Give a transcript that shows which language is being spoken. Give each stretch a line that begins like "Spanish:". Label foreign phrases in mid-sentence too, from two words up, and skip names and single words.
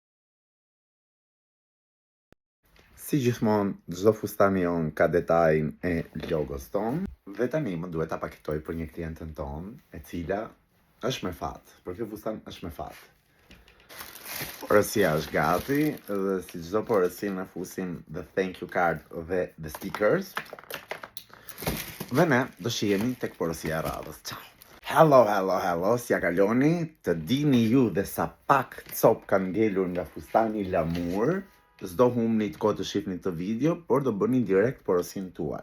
Albanian: Si gjithmonë, çdo fustan jon ka detajin e logos ton, dhe tani më duhet ta paketoj për një klientën ton, e cila është me fat, për ky fustan është me fat. Porosia është gati dhe si çdo porosi na fusim
English: the thank you card
Albanian: dhe
English: the stickers.
Albanian: Dhe ne do shihemi tek porosia e radhës. Ciao. Hello, si ja kaloni, të dini ju dhe sa pak cop kanë ngelur nga fustani lamur, s'do humni të kohë të shihni këtë video, por do bëni direkt porosin tuaj.